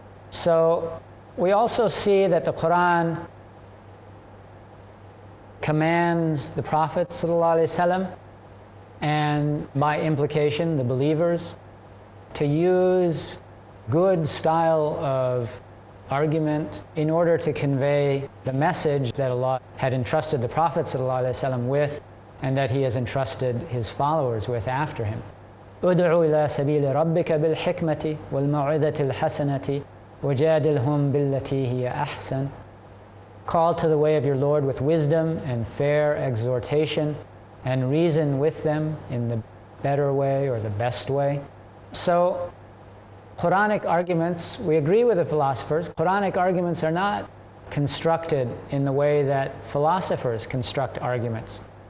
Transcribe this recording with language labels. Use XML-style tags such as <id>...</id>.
<en>So we also see that the Qur'an commands the Prophet ﷺ, and by implication the believers, to use good style of argument in order to convey the message that Allah had entrusted the Prophet ﷺ with, and that he has entrusted his followers with after him.</en> <ar>ادع إلى سبيل ربك بالحكمة والموعظة الحسنة وجادلهم بالتي هي أحسن.</ar> <en>Call to the way of your Lord with wisdom and fair exhortation, and reason with them in the better way or the best way. So Quranic arguments, we agree with the philosophers, Quranic arguments are not constructed in the way that philosophers construct arguments.</en>